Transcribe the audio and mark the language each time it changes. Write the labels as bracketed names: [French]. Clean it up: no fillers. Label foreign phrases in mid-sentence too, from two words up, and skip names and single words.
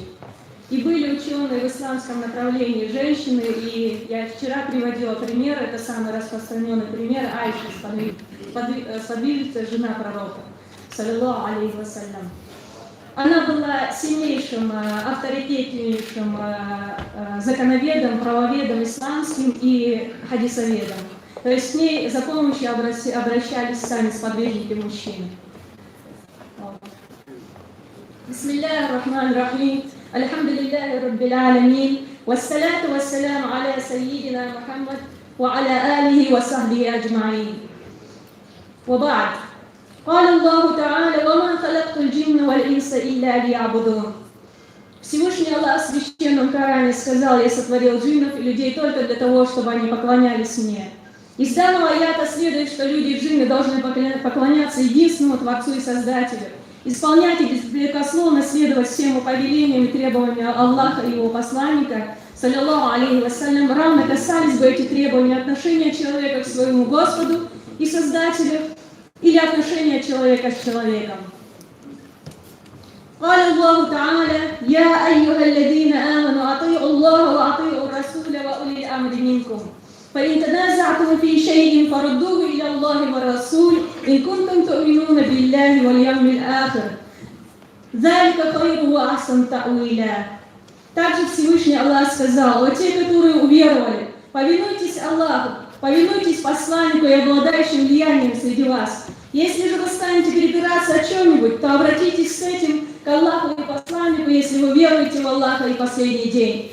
[Russian] И были ученые в исламском направлении женщины, и я вчера приводила пример, это самый распространенный пример, Айша, сподвижница, жена пророка, [Arabic] صلى الله عليه وسلم. [Russian] Она была сильнейшим, авторитетнейшим законоведом, правоведом исламским и хадисоведом. То есть к ней за помощью обращались сами сподвижники мужчины. [Arabic] بسم الله الرحمن الرحيم. الحمد لله رب العالمين. والصلاة والسلام على سيدنا محمد وعلى آله وصحبه أجمعين. وبعد. قال الله تعالى وما خلقت الجن والإنس إلا ليعبدون. [Russian] Всевышний Аллах в священном Коране сказал: я сотворил джиннов и людей только для того, чтобы они поклонялись мне. Из данного аята следует, что люди и джинны должны поклоняться единственному Творцу и Создателю, исполнять и беспрекословно следовать всем повелениям и требованиям Аллаха и его посланника, [Arabic] صلى الله عليه وسلم, [Russian] равно касались бы эти требования отношения человека к своему Господу и Создателю, или отношения человека с человеком. [Arabic] قال الله تعالى يا أيها الذين آمنوا أطيعوا الله وأطيعوا الرسول وأولي الأمر منكم فإن تنازعتم في شيء فردوه إلى الله والرسول إن كنتم تؤمنون بالله واليوم الآخر ذلك خير وأحسن تأويلا. [Russian] Также Всевышний Аллах сказал: о те, которые уверовали, повинуйтесь Аллаху, повинуйтесь посланнику и обладающим влиянием среди вас. Если же вы станете перепираться о чем-нибудь, то обратитесь с этим к Аллаху и посланнику, если вы веруете в Аллаха и последний день.